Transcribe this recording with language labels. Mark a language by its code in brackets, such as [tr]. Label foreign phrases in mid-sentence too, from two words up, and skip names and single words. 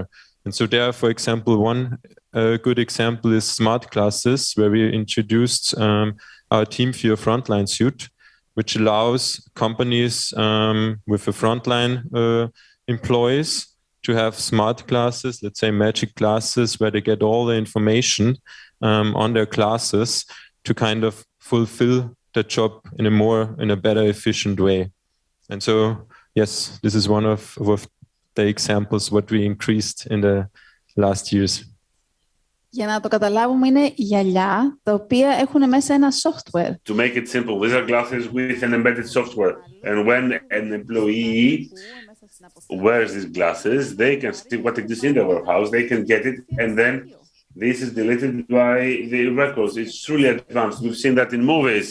[en] And so there, for example, one good example is smart classes, where we introduced our TeamViewer Frontline suite, which allows companies with a frontline employees to have smart classes, let's say magic classes, where they get all the information on their classes to kind of fulfill the job in a better efficient way. And so, yes, this is one of the examples what we increased in the last years. [el] Για να το καταλάβουμε, είναι γυαλιά τα οποία έχουν μέσα ένα software. [en] To make it simple, these are glasses with an embedded software. And when an employee wears these glasses, they can see what it is in the warehouse, they can get it, and then this is deleted by the records. It's truly advanced. We've seen that in movies.